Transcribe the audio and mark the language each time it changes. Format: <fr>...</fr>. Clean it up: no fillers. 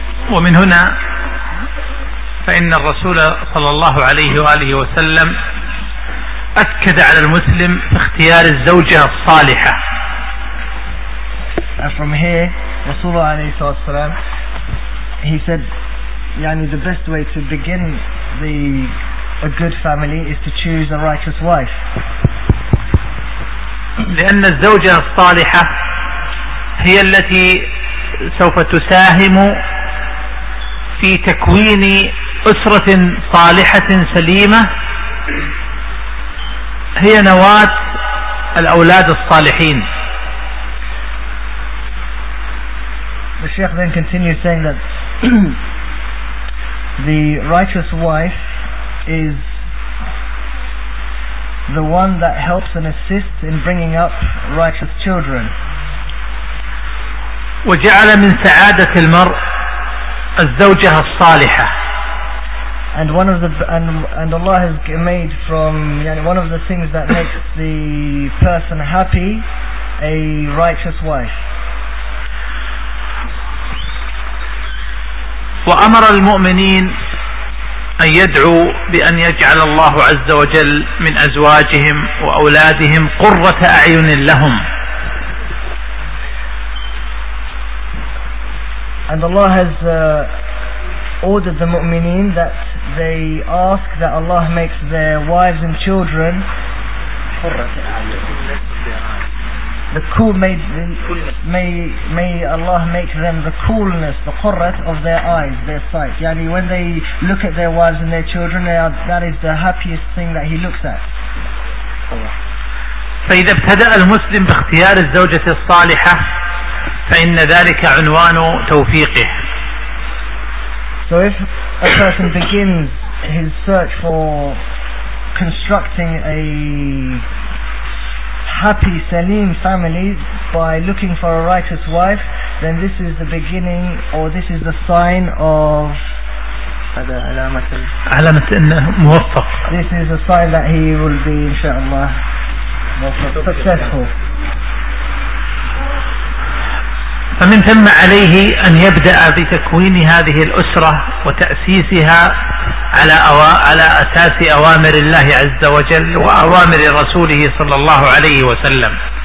<ar>ومن هنا فإن الرسول صلى الله عليه وآله وسلم أكد على المسلم في اختيار الزوجة الصالحة.</ar> <en>And from here, Rasulullah</en> <ar>عليه الصلاة والسلام,</ar> <en>he said,</en> <ar>يعني</ar> <en>the best way to begin a good family is to choose a righteous wife.</en> <ar>لأن الزوجة الصالحة هي التي سوف تساهم في تكوين أسرة صالحة سليمة، هي نواة الأولاد الصالحين.</ar> <en>The Sheikh then continues saying that the righteous wife is the one that helps and assists in bringing up righteous children.</en> <ar>وجعل من سعادة المرء الزوجة الصالحة.</ar> <en>And one of the and Allah has made from one of the things that makes the person happy a righteous wife.</en> <ar>وأمر المؤمنين أن يدعوا بأن يجعل الله عز وجل من أزواجهم وأولادهم قرة أعين لهم.</ar> <en>And Allah has ordered the mu'mineen that they ask that Allah makes their wives and children the cool, may Allah make them the coolness, the qurrat of their eyes, their sight. Yani when they look at their wives and their children, that is the happiest thing that he looks at.</en> <ar>فإذا ابتدأ المسلم باختيار الزوجة الصالحة فإن ذلك عنوان توفيقه.</ar> <en>So if a person begins his search for constructing a happy, saleem family by looking for a righteous wife, then this is the beginning, or this is the sign of</en> <ar>علامة أنه موفق.</ar> <en>This is a sign that he will be, inshallah, successful.</en> <ar>فمن ثم عليه أن يبدأ بتكوين هذه الأسرة وتأسيسها على أساس أوامر الله عز وجل وأوامر رسوله صلى الله عليه وسلم.</ar>